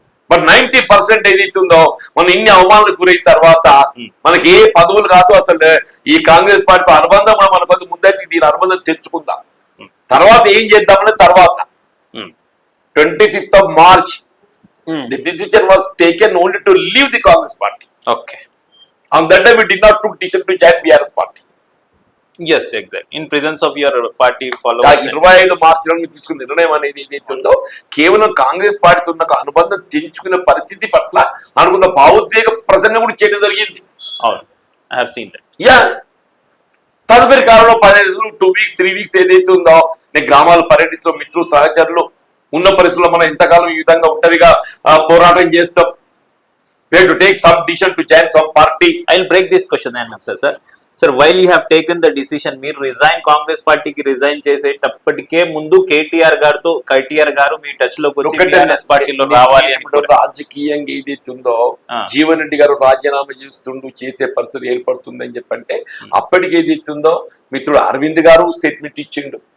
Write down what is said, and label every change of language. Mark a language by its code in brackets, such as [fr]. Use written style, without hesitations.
[te] But 90% ఏదైతుందో మనం ఇన్ని అవమానాలకు గురైన తర్వాత మనకి ఏ పదవులు కాదు. అసలు ఈ కాంగ్రెస్ పార్టీతో అనుబంధం మనకు ముందైతే దీని అనుబంధం తెచ్చుకుందాం, తర్వాత ఏం చేద్దామని. తర్వాత [en] 25th of March the decision was taken only to leave the Congress party. Okay, on that day we did not took decision to join BRS party. Yes, exactly. In presence of your party followers. [te] 25 మార్చిలో తీసుకున్న నిర్ణయం అనేది ఏదైతే ఉందో కేవలం కాంగ్రెస్ పార్టీతో ఉన్న అనుబంధం తెంచుకునే పరిస్థితి పట్ల అనుకున్న భావోద్వేగ ప్రసంగం కూడా చేయడం జరిగింది. అవును, [en] I have seen that. [te] Yeah, తదుపరి కాలంలో 15 రోజులు [en] 2 weeks 3 weeks [te] ఏదైతే ఉందో నేను గ్రామాలు పర్యటించడం, మిత్రులు సహచరులు ఉన్న పరిస్థితుల్లో మనం ఎంతకాలం ఈ విధంగా ఒంటరిగా పోరాటం చేస్తాం. [en] We have to take some decision to join some party. I will break this question and answer, sir. Sir, while you have taken the decision, [te] మీరు రిజైన్ కాంగ్రెస్ పార్టీకి రిజైన్ చేసేటప్పటికే ముందు కేటీఆర్ గారు మీ టచ్ లోకి వచ్చి బీఆర్ఎస్ పార్టీలో రావాలి అని రాజకీయంగా ఏదైతే ఉందో జీవన్ రెడ్డి గారు రాజీనామా చేసే పరిస్థితి ఏర్పడుతుందని చెప్పంటే అప్పటికి ఏదైతే ఉందో మిత్రుడు అరవింద్ గారు స్టేట్మెంట్ ఇచ్చిండు.